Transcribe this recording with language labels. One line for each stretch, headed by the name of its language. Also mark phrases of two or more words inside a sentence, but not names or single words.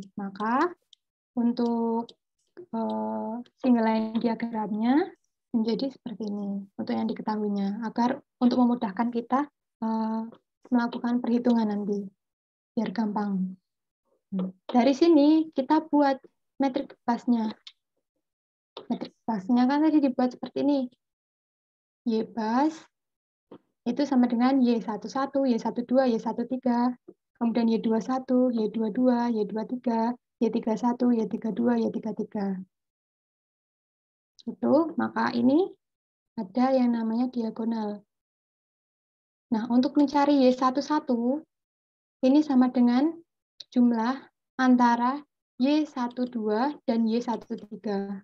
Indonesian: Maka untuk
English: single line
Indonesian: diagramnya menjadi seperti ini untuk yang diketahuinya agar untuk memudahkan kita melakukan perhitungan nanti biar gampang. Dari sini kita buat metrik bebasnya. Metrik bebasnya kan tadi dibuat seperti ini. Y bas itu sama dengan Y11, Y12, Y13, kemudian Y21, Y22, Y23, Y31, Y32, Y33. Itu, maka ini ada yang namanya diagonal. Nah, untuk mencari Y11, ini sama dengan jumlah antara Y12 dan Y13.